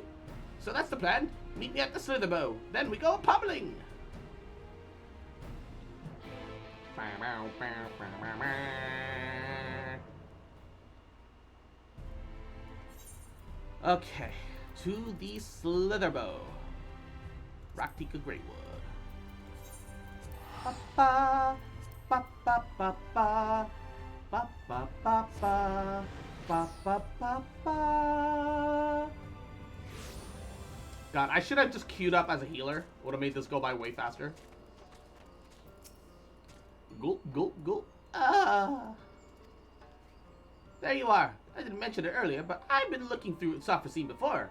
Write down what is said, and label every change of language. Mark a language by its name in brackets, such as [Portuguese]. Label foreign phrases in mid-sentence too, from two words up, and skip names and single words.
[English] So that's the plan. Meet me at the Slitherbow. Then we go pummeling. Okay, to the Slitherbow. Raktika Greatwood. Ba ba ba ba ba ba ba ba ba ba ba ba ba. God, I should have just queued up as a healer. Would have made this go by way faster. Gulp, gulp, gulp. Ah. There you are. I didn't mention it earlier, but I've been looking through Sufferscene before.